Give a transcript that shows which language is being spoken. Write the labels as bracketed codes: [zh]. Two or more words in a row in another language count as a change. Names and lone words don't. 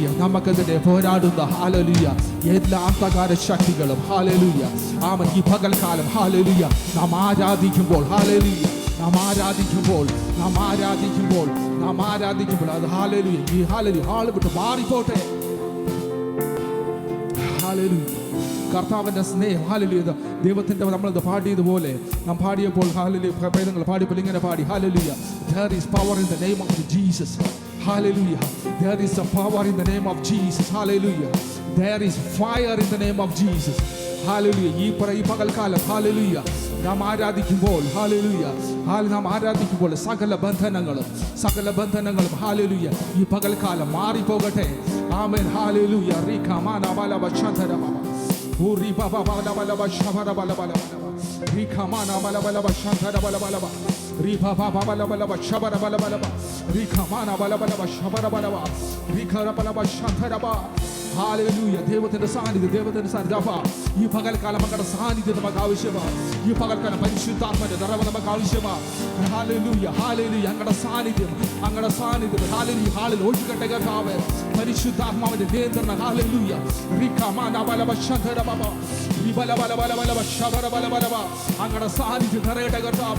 [ml] നമുക്കെതിരെ പോരാടുന്ന ഹല്ലേലൂയ എല്ലാ അന്ധകാര ശക്തികളും ഹല്ലേലൂയ ആമേൻ ഈ പകൽക്കാലം ഹല്ലേലൂയ നാം ആരാധിക്കുമ്പോൾ ഹല്ലേലൂയ നാം ആരാധിക്കുമ്പോൾ അത് ഹല്ലേലൂയ ഈ ഹല്ലേലൂയ ഹാള് വിട്ട് മാറിപ്പോട്ടെ. ഹല്ലേലൂയ. കർത്താവിൻ്റെ സ്നേഹം ഹല്ലേലൂയ. ദൈവത്തിൻ്റെ നമ്മളത് പാടിയതുപോലെ നാം പാടിയപ്പോൾ ഹല്ലേലൂയ പേദങ്ങൾ പാടിയപ്പോൾ ഇങ്ങനെ പാടി ഹല്ലേലൂയ [en] there is power in the name of Jesus. Hallelujah. There is a power in the name of Jesus. Hallelujah. There is fire in the name of Jesus. Hallelujah. [ml] ഈ പകൽക്കാലം ഹല്ലേലൂയ നാം ആരാധിക്കുമ്പോൾ ഹല്ലേലൂയ നാം ആരാധിക്കുമ്പോൾ സകല ബന്ധനങ്ങളും ഹല്ലേലൂയ ഈ പകൽക്കാലം മാറിപ്പോകട്ടെ. ആമേൻ. ഹല്ലേലൂയ. Uri baba bala bala bashabara bala bala bala rikamana bala bala bashantara bala bala riba baba bala bala bashabara bala bala rikamana bala bala bashabara bala rikara bala bashantara bala. ഹല്ലേലൂയ. ദൈവത്തിന്റെ സാന്നിധ്യം ഈ പകൽക്കാലം മക്കളുടെ സാന്നിധ്യം നമുക്ക് ആവശ്യമാണ്. ഈ പകൽക്കാലം പരിശുദ്ധാത്മാവിന്റെ നിറവ് നമുക്ക് ആവശ്യമാണ്. ഹല്ലേലൂയ, ഹല്ലേലൂയ. അങ്ങയുടെ സാന്നിധ്യം ഹല്ലേലൂയ ഹാളിൽ ഒഴുകട്ടെ കർത്താവേ. പരിശുദ്ധാത്മാവിന്റെ നിയന്ത്രണം ഹല്ലേലൂയ. അങ്ങയുടെ സാന്നിധ്യം നിറയട്ടെ കർത്താവേ.